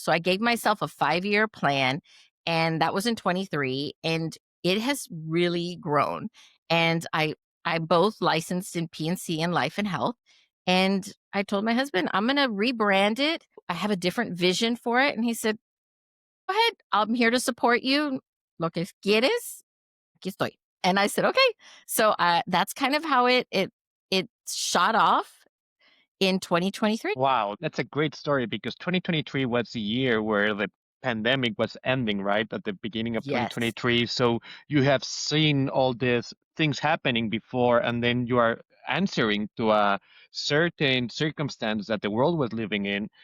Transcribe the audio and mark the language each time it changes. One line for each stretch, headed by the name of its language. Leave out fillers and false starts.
English: So I gave myself a 5-year plan, and that was in 23, and it has really grown. And I both licensed in P&C and life and health. And I told my husband, I'm going to rebrand it. I have a different vision for it. And he said, go ahead. I'm here to support you.
Spanish: Lo que quieres, aquí estoy.
English: And I said, okay. So that's kind of how it shot off in 2023. Wow, that's a great story because 2023 was the year where the pandemic was ending, right? At the beginning of Yes. 2023. So you have seen all these things happening before, and then you are answering to a certain circumstance that the world was living in.